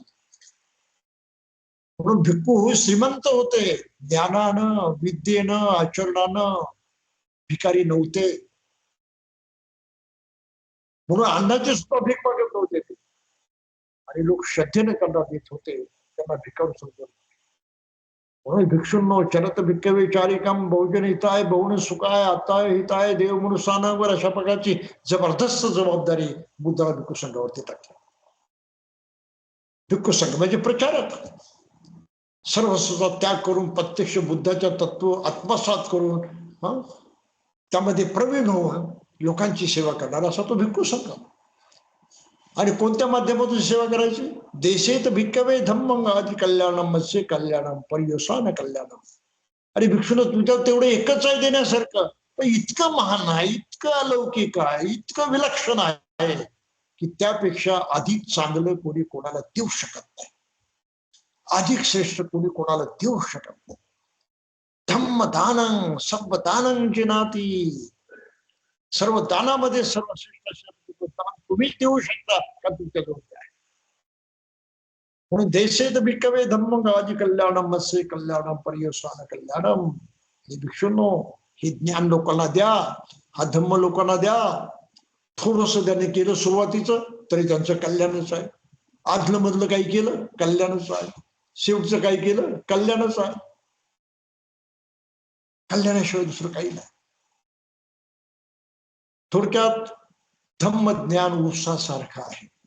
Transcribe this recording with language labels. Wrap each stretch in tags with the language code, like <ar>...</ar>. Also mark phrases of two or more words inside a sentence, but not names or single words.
<mr>म्हणून भिक्खू श्रीमंत होते, ज्ञानानं, विद्येनं, आचरणानं. भिकारी नव्हते. म्हणून अन्नाचे सुद्धा भीक मागत नव्हते ते. आणि लोक श्रद्धेने त्यांना देत होते, त्यांना भिकावून समजत. म्हणून भिक्षुंनो</mr> <pi>चरत भिक्कवे चारिकम बहुजन हिताय बहुन सुखाय आताय हिताय देव मनुष्यानावर,</pi> <mr>अशा प्रकारची जबरदस्त जबाबदारी बुद्धाला भिक्खू संघावरती टाकली. भिक्खू संघ म्हणजे प्रचारक, सर्वस्वाचा त्याग करून प्रत्यक्ष बुद्धाच्या तत्व आत्मसात करून त्यामध्ये प्रवीण होऊन लोकांची सेवा करणारा असा तो भिक्खू संघ. आणि कोणत्या माध्यमातून सेवा करायची?</mr> <pi>देशेत भिक्कवे धम्मं आदि कल्याणम मत्स्य कल्याणम पर्यवसान कल्याणम.</pi> <mr>अरे भिक्षुन तुझ्या तेवढं एकच आहे देण्यासारखं, पण इतकं महान आहे, इतकं अलौकिक आहे, इतकं विलक्षण आहे की त्यापेक्षा अधिक चांगलं कोणी कोणाला देऊ शकत नाही, अधिक श्रेष्ठ कोणी कोणाला देऊ शकत नाही.</mr> <pi>धम्म दानं सब दानं जिनाती.</pi> <mr>सर्व दानामध्ये सर्वश्रेष्ठ असं दान तुम्हीच देऊ शकता का तुमच्या जवळ आहे.</mr> <pi>म्हणून देशेत भिक्कवे धम्मं आदि कल्याणम मत्स्य कल्याणम पर्यवसान कल्याणम.</pi> <mr>हे भिक्षुंनो, हे ज्ञान लोकांना द्या, हा धम्म लोकांना द्या. थोडस त्याने केलं सुरुवातीचं तरी त्यांचं कल्याणच आहे. आदलं मधलं काही केलं कल्याणच आहे, शेवटचं काही केलं कल्याणच आहे. कल्याणाशिवाय दुसरं काही नाही. थोडक्यात धम्म ज्ञान ऊसासारखं आहे.</mr>